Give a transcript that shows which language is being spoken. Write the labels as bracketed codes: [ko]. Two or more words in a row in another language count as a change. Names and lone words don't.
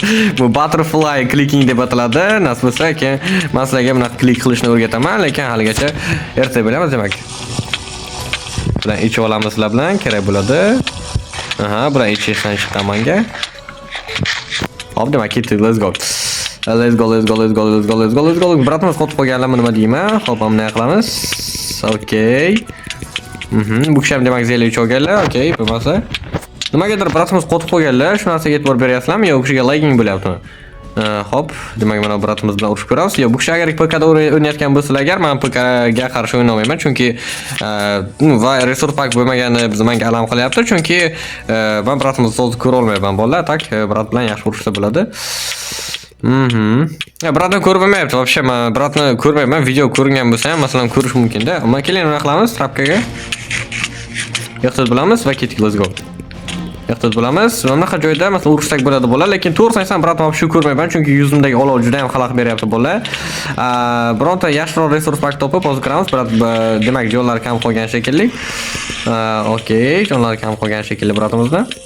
[uz] Bu [en] butterfly clicking [uz] deb ataladi. Nasib bo'lsa, keyin men sizlarga bunaqa klik qilishni o'rgataman, lekin haligacha erta bilamiz demak. Bilan ichib olamiz sizlar bilan, kerak bo'ladi. Aha, bilan ichishdan chiqqan menga. Hop, demak ketdik, [en] let's go. Let's go. [uz] Bratimiz qotib qolganlarmi nima deyman? Hop, bunday qilamiz. Okay. Bu kishi ham demak zeli ichib olganlar. Okay, bo'lmasa. Nimagadir bratimiz qotib qolganlar. Shu narsaga e'tibor beryapsizlarmi yo u kishiga lagging bo'lyaptimi? Hop, demak mana bratimiz bilan urushib ko'ramiz. Yo, bu kishi agar PK da o'ynayotgan bo'lsalar, agar men PK ga qarshi o'ynayman, chunki va resurs pak bo'lmagani menga alam qilyapti, chunki men bratimizni hozir ko'ra olmayman bolalar, tak brat bilan yaxshi urushsa bo'ladi. Ya bratni ko'rmayapti, вообще men bratni ko'rmayman, video ko'ringan bo'lsa ham, masalan, ko'rish mumkin-da. Ammo keling nima qilamiz? Trapkaga ehtiyot bo'lamiz va ketdik, [en] let's go. [uz] Ehtiyot bo'lamiz. Mana bunaqa joyda masalan urushsak bo'ladi bolalar, lekin to'g'risini aytsam bratni shu ko'rmayman, chunki yuzimdagi olov juda ham xalaqit beryapti bolalar. Bironta yaxshiroq resurs pak topib hozir kiramiz. Brat demak jonlar kam qolgan shekilli. Okay, jonlar kam qolgan shekilli bratimizda.